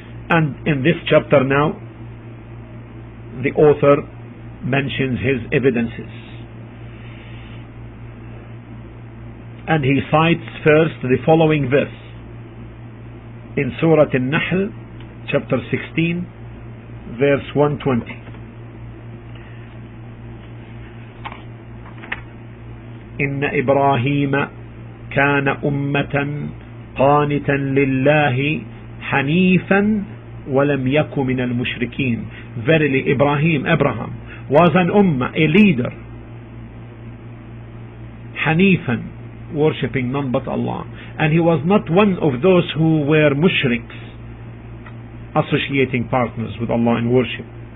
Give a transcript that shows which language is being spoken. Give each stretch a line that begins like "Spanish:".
English: And in this chapter now, the author mentions his evidences. And he cites first the following verse in Surah Al-Nahl, chapter 16, verse 120.
Arabic: إن إبراهيم كان أمة قانتا لله حنيفا ولم يك من المشركين.
English: Verily Abraham was an ummah, a leader, Hanifan, worshipping none but Allah, and he was not one of those who were mushriks, associating partners with Allah in worship.